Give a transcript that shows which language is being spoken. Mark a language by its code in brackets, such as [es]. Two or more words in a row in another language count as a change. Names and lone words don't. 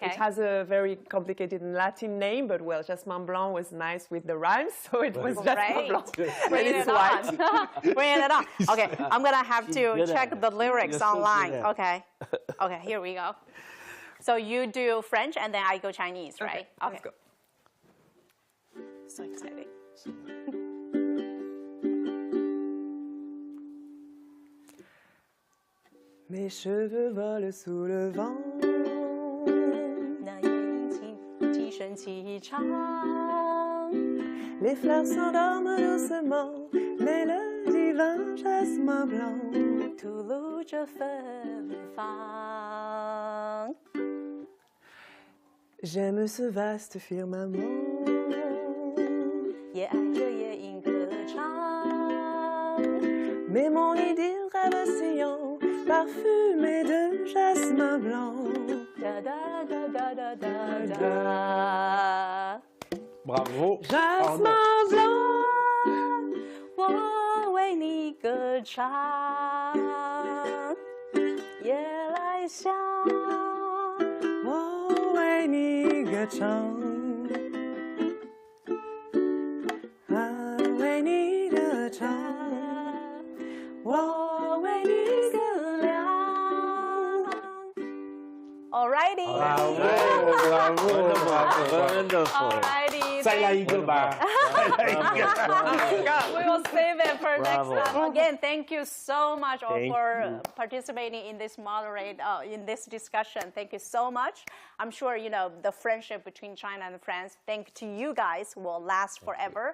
[en] It has a very complicated Latin name, but well, Jasmin Blanc was nice with the rhymes, so it was Jasmin Blanc. Bring it on. Bring it on. Okay, I'm gonna have to check the lyrics online. Okay. Okay, here we go. So you do French and then I go Chinese, right? Okay. Let's go. So exciting. [fr] Mes cheveux volent sous le vent. [zh] 那眼睛低声气唱， [fr] Les fleurs s'endorment doucement, mais le divin jasmin blanc [zh] 吐露着芬芳。 [fr] J'aime ce vaste firmament. [zh] 也爱着夜莺歌唱， [fr] Mais mon idylle rêve séant, parfumé de jasmin blanc. 哒哒哒哒哒哒哒。 [en] Bravo. [zh] Jasmin blanc, 我为你歌唱，夜来香。我为你歌唱，为你歌唱，我为你歌亮。 [en] Alrighty. Wonderful. Alrighty. [zh] 再来一个吧。 [en] We will save it for Bravo. next time. Again, thank you so much Thank for you. participating in this in this discussion. Thank you so much. I'm sure the friendship between China and France, thanks to you guys, will last forever.